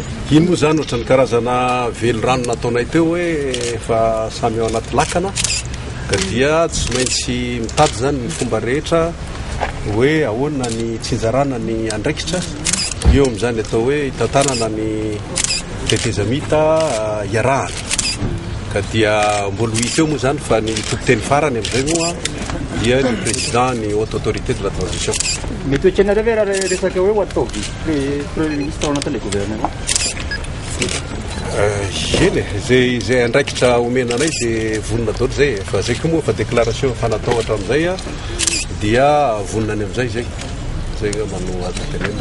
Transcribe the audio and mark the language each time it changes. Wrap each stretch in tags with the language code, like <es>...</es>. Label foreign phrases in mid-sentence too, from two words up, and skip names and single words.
<mg>iny moa zany ohatra ny karazana velorano nataonay teo hoe efa samy ao anaty lakana ka dia tsy maintsy mitady zany ny fomba rehetra hoe ahoana ny tsinjarana ny andraikitra eo am'izany atao hoe hitantanana ny tetezamita iarahana ka dia mbola hita eo moa zany fa ny tompoteny farany am'izay moa dia ny président ny</mg> <fr>haute autorité de la transition</fr> <mg>mety oetranareo ve raha resaka hoe ho atao</mg> <fr>vice premier ministre</fr> <mg>ao anatin'</mg> <fr>le gouvernement</fr> <mg>eny zay andraikitra omenanay dia vonina daoly zay fa zay koa moa fa déclaration fanatao hatramin'izay a dia voninany am'izay zay ngambano azo tenena</mg>